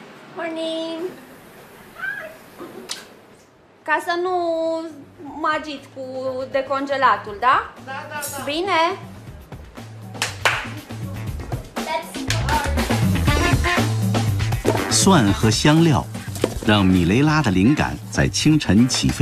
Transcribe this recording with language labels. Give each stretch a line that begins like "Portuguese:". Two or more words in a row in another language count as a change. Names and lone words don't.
English: Morning.
Romanian: Ca să nu mă agit cu decongelatul, da? Da. Bine?
Chinese: 蒜和香料让米雷拉的灵感在清晨起飞。